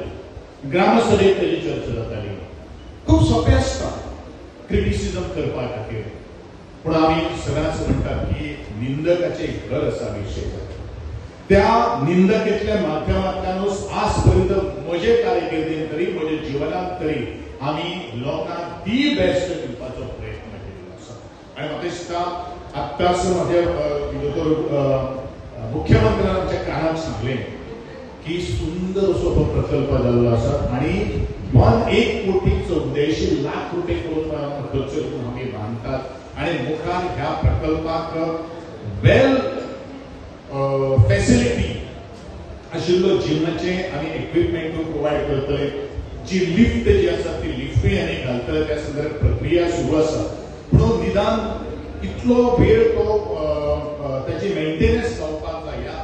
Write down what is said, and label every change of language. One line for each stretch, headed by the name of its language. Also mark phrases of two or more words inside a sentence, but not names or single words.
Konkani: ग्रामसभेत तेजी चर्चा जाताली. खूप सोंपें आसता क्रिटिसिजम करपा खातीर पूण आमी सदांच म्हणटात की निंदकाचे घर आसा विशय त्या निंदकेतल्या माध्यमांतल्यानूच आज पर्यंत म्हजे कारकिर्दीन तरी म्हज्या जिवनांत तरी आमी लोकांक
English: the best
Konkani: दिवपाचो प्रयत्न केल्लो आसा. आनी म्हाका दिसता आत्ताच माझ्या मुख्यमंत्र्यांच्या कानात सांगले की सुंदर असो हो प्रकल्प झालेला असा आणि 1,84,00,00,000 रुपये करून खर्च करून आम्ही बांधतात आणि मुखार ह्या प्रकल्पाक
English: well facility
Konkani: आशिल्लो जिमाचे आम्ही इक्विपमेंट प्रोवाइड करतले जी लिफ्ट जी आसा ती लिफ्टूय आनी घालतले त्या संदर्भात प्रक्रिया सुरू आसा म्हणून निदान इतलो वेळ तो त्याची मेंटेनन्स जावपाक जाय ह्या